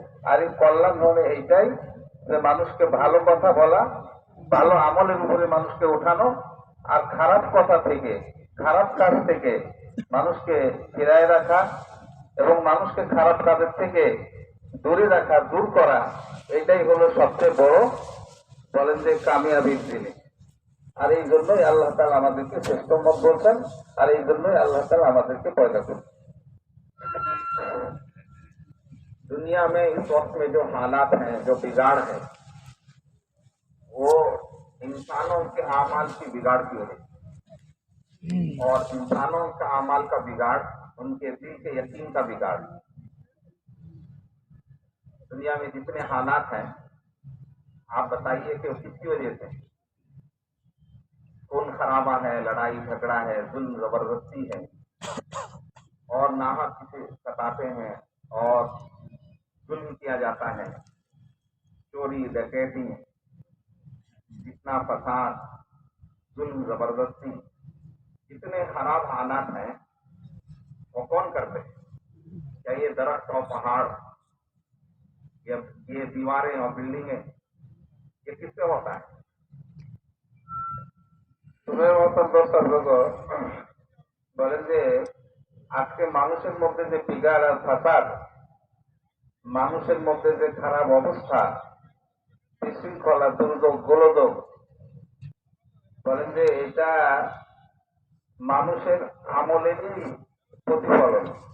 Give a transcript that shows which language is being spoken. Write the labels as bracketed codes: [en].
[bn] আর এই কল্যাণ হলে এইটাই যে মানুষকে ভালো কথা বলা, ভালো আমলের উপরে মানুষকে ওঠানো, আর খারাপ কথা থেকে, খারাপ কাজ থেকে মানুষকে ফিরায় রাখা এবং মানুষকে খারাপ কাজের থেকে দূরে রাখা, দূর করা, এটাই হলো সবচেয়ে বড় বলেন যে কামিয়াবির জিনিস। আর এই জন্যই আল্লাহ তাআলা আমাদেরকে শ্রেষ্ঠ উম্মত বলছেন, আর এই জন্যই আল্লাহ তাআলা আমাদেরকে পয়দা করছেন। [hi] दुनिया में इस वक्त में जो हालात हैं, जो बिगाड़ है, वो इंसानों के आमाल की बिगाड़ की वजह से, और इंसानों का आमाल का बिगाड़ उनके दिल के यकीन का बिगाड़। दुनिया में जितने हालात हैं, आप बताइए कि वो किसकी वजह से? खून खराबा है, लड़ाई झगड़ा है, जुल्म जबरदस्ती है, और नाहक किसे सताते हैं और जुल्म किया जाता है, चोरी डकैती, जितना फसाद, जुल्म जबरदस्ती, जितने खराब हालात हैं वो कौन करते हैं? क्या ये दरख्त और पहाड़, ये दीवारें और बिल्डिंगें, ये किससे होता है? तुम्हें [bn] মতন দর্শক বলেন যে আজকে মানুষের মধ্যে যে বিগাড় আর ফাসাদ, মানুষের মধ্যে যে খারাপ অবস্থা, বিশৃঙ্খলা, দুর্যোগ, গোলযোগ, বলেন যে এটা মানুষের আমলেরই প্রতিফলন।